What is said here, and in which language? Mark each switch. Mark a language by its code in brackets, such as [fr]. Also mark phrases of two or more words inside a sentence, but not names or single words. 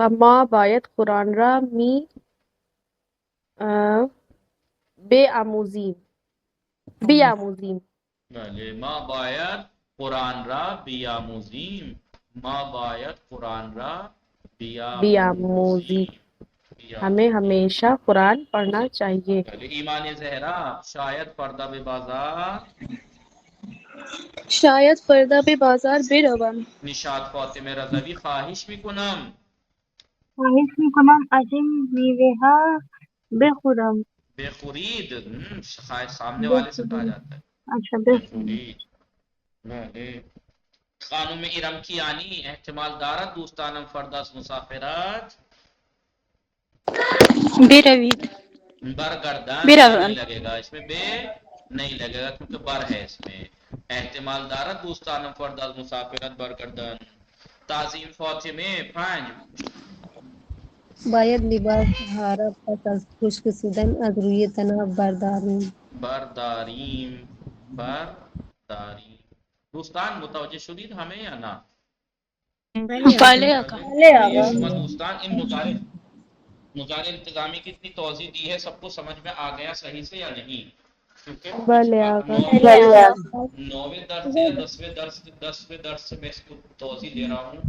[fa] ما باید قرآن را بیاموزیم. بله ما باید قرآن را بیاموزیم. ما باید قرآن را بیاموزیم. [ur] ہمیں ہمیشہ قرآن پڑھنا چاہیے. [fa] ایمان زہرا شاید پردہ به بازار شاید فردا به بازار بروم. نشاط فاطمه رضوی خواهش میکنم از این میوه ها بخورم. بخورید. [ur] سامنے والے سے کہا جاتا ہے. اچھا [fa] بخورید. خانم ارم کیانی احتمال دارد دوستانم فردا از مسافرت بروید. [ur] برگردن نہیں لگے گا اس میں، بے نہیں لگے گا کیونکہ بر ہے اس میں. [fa] احتمال دارد دوستانم فردا از مسافرت برگردن. تعظیم فاطمه 5 باید لباس حرا پس از خشک شدن از روی تنها برداریم. برداریم. دوستان متوجہ شدید ہمیں یا نہ؟ بھلے آقا [ur] دوستان ان مضارع التزامی کی اتنی توضیح دی ہے، سب کو سمجھ میں آ گیا صحیح سے یا نہیں؟ کیونکہ [fa] بھلے آقا [ur] 9ویں درس یا 10ویں درس سے میں اس کو توضیح دے رہا ہوں.